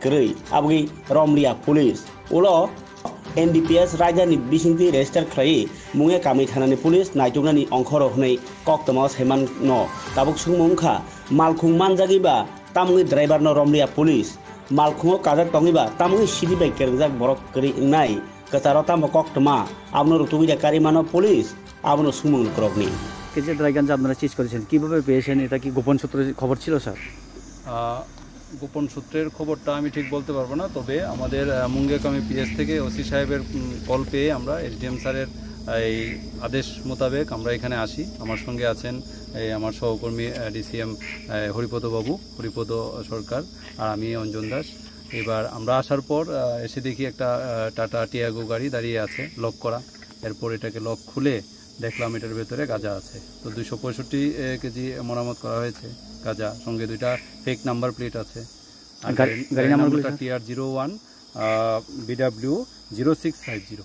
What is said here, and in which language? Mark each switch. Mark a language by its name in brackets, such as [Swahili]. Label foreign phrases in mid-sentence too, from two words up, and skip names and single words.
[Kok Borok] kerei abgi romria police ulo NDPS Rajani Bisingti register khlai munge kami thanani police naitunani ongkhoro hnei koktoma saiman no tabuk sungmungkha malkhung manjagiba tamui driver no romria police malkhungo kaja tongiba tamui sidi bai kerengjak borok keri nai kataro tam koktoma abno rutubi kari mano police abno sumung krokni [Bangla] যে ড্রাইগানজ আপনারা চিজ করেছেন কিভাবে পেয়েছেন এটা কি গোপন সূত্রে খবর ছিল স্যার গোপন সূত্রের খবরটা আমি ঠিক বলতে পারবো না তবে আমাদের মুঙ্গিয়াকামি পিএস থেকে ওসি সাহেবের কল পেয়ে আমরা এসডিএম স্যারের এই আদেশ মোতাবেক আমরা এখানে আসি আমার সঙ্গে আছেন এই আমার সহকর্মী ডিসিএম হরিপদ সরকার আর আমি অঞ্জন দাস এবার আমরা আসার পর এসে দেখি একটা টাটা টিয়াগো গাড়ি দাঁড়িয়ে আছে লক করা এরপর এটাকে লক খুলে দেখলাম এটার ভেতরে গাঁজা আছে তো 265 কেজি মেরামত করা হয়েছে গাঁজা সঙ্গে দুইটা ফেক নাম্বার প্লেট আছে গাড়ি নাম্বারটা TR01 BW 0650